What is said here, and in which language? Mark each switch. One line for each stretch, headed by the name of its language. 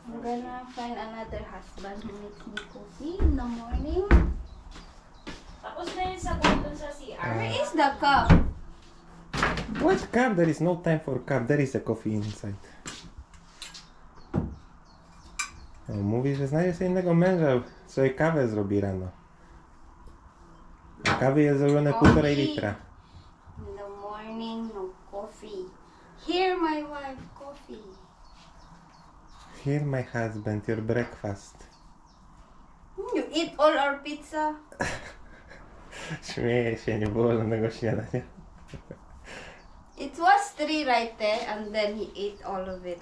English: I'm gonna find another husband who makes me coffee in the morning.
Filipino: Tapos na yun sa bundon sa CR.
English: Where is the cup? What cup? There is no time for cup. There is a coffee inside.
Polish: No, mówi, że znajdzie sobie innego męża, sobie kawę zrobi rano. A kawy jest zrobione 1,5 litra.
English: In the morning, no coffee. Here, my wife, coffee. Here my husband, your breakfast. You eat all our pizza?
Polish: Śmieję się, nie było żadnego śniadania.
English: It was 3 right there, and then he ate all of it.